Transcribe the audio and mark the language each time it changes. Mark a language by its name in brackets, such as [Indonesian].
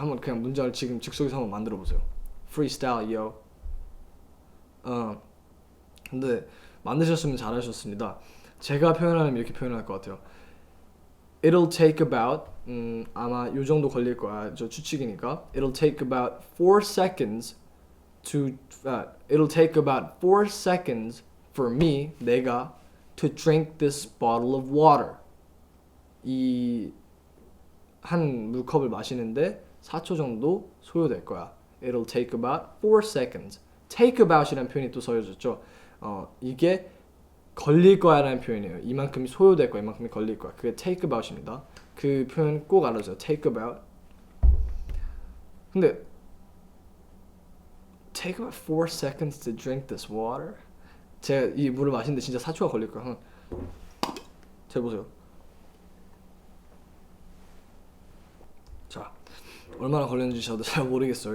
[Korean] 한번 그냥 문장을 지금 즉석에서 한번 만들어 보세요. [English] Freestyle, yo. [Korean] 근데 만드셨으면 잘하셨습니다. 제가 표현하면 이렇게 표현할 것 같아요. [English] It'll take about [Korean] 아마 요 정도 걸릴 거야. 저 추측이니까. [English] It'll take about 4 seconds to it'll take about 4 seconds for me [Korean] 내가 [English] to drink this bottle of water. [Korean] 이 한 물컵을 마시는데 4초 정도 소요될 거야. [English] It'll take about 4 seconds. [Korean] Take about이라는 표현이 또 써져졌죠. 이게 걸릴 거야라는 표현이에요. 이만큼이 소요될 거야, 이만큼이 걸릴 거야. 그게 take about입니다. 그 표현 꼭 알아주세요. take about. 근데 [English] take about 4 seconds to drink this water. [Korean] 제가 이 물을 마시는데 진짜 4초가 걸릴 거야. 제가 보세요. 자, 얼마나 걸렸는지 저도 잘 모르겠어요.